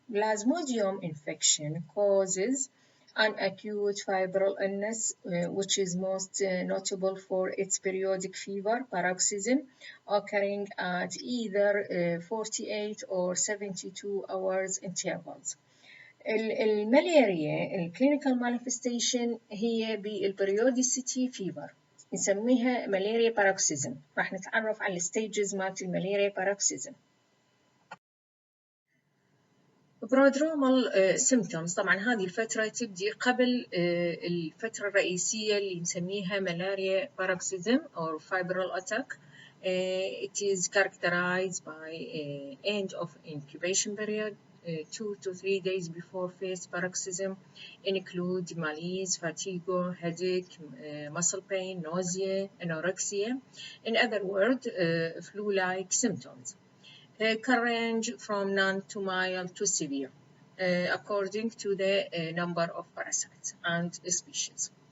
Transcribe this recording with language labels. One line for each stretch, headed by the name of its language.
English: Plasmodium infection causes an acute febrile illness, which is most notable for its periodic fever, paroxysm, occurring at either 48 or 72 hours intervals.
Arabic: الملاريا الكلينيكال مانيفستيشن هي بالبريوديسيتي فيفر، نسميها ملاريا باروكسيزم. راح نتعرف على الستيجز مالت الملاريا باروكسيزم. برودرومال سيمبتومز، طبعا هذه الفترة تبدي قبل الفترة الرئيسية اللي نسميها ملاريا باروكسيزم
English: or febrile attack. It is characterized by end of incubation period, 2 to 3 days before first paroxysm, include malaise, fatigue, headache, muscle pain, nausea, anorexia. In other words, flu-like symptoms. Can range from none to mild to severe, according to the number of parasites and species.